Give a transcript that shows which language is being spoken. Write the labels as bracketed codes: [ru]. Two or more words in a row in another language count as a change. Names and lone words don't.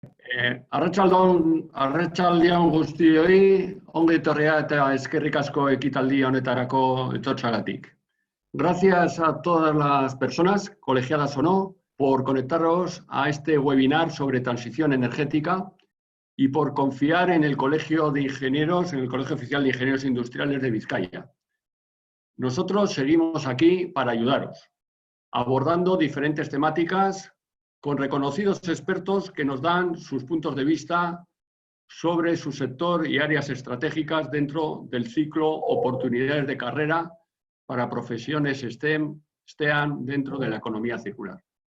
[eu] Arratsaldeon guztioi, ongi etorria eta eskerrik asko ekitaldi honetarako etortzagatik. [es] Gracias a todas las personas, colegiadas o no, por conectaros a este webinar sobre transición energética y por confiar en el Colegio de Ingenieros, en el Colegio Oficial de Ingenieros Industriales de Vizcaya. Nosotros seguimos aquí para ayudaros, abordando diferentes temáticas con reconocidos expertos que nos dan sus puntos de vista sobre su sector y áreas estratégicas dentro del ciclo Oportunidades de Carrera para profesiones STEAM dentro de la economía circular.